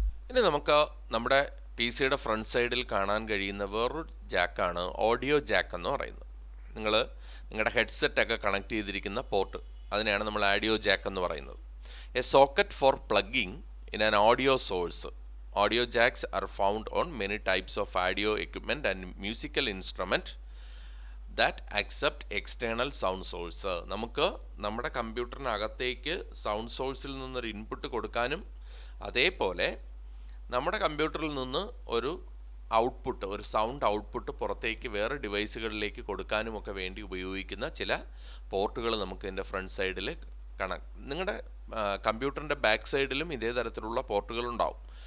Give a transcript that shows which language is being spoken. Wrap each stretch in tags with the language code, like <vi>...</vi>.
<ml>ഇനി നമുക്ക് നമ്മുടെ PCയുടെ ഫ്രണ്ട് സൈഡിൽ കാണാൻ കഴിയുന്ന വേറൊരു ജാക്കാണ് ഓഡിയോ ജാക്ക് എന്ന് പറയുന്നത്. നിങ്ങളുടെ ഹെഡ്സെറ്റൊക്കെ കണക്ട് ചെയ്തിരിക്കുന്ന പോർട്ട്, അതിനെയാണ് നമ്മൾ ഓഡിയോ ജാക്ക് എന്ന് പറയുന്നത്.</ml> <en>A socket for plugging in an audio source. Audio jacks are found on many types of audio equipment and musical instrument. That accept external sound source.</en> <ml>നമുക്ക് നമ്മുടെ കമ്പ്യൂട്ടറിനകത്തേക്ക് സൗണ്ട് സോഴ്സിൽ നിന്നൊരു input കൊടുക്കാനും അതേപോലെ നമ്മുടെ കമ്പ്യൂട്ടറിൽ നിന്ന് ഒരു ഔട്ട്പുട്ട്, ഒരു സൗണ്ട് ഔട്ട്പുട്ട് പുറത്തേക്ക് വേറെ ഡിവൈസുകളിലേക്ക് കൊടുക്കാനുമൊക്കെ വേണ്ടി ഉപയോഗിക്കുന്ന ചില പോർട്ടുകൾ നമുക്ക് ഇതിൻ്റെ ഫ്രണ്ട് സൈഡിൽ നിങ്ങളുടെ കമ്പ്യൂട്ടറിൻ്റെ ബാക്ക് സൈഡിലും ഇതേ തരത്തിലുള്ള പോർട്ടുകൾ ഉണ്ടാവും.</ml>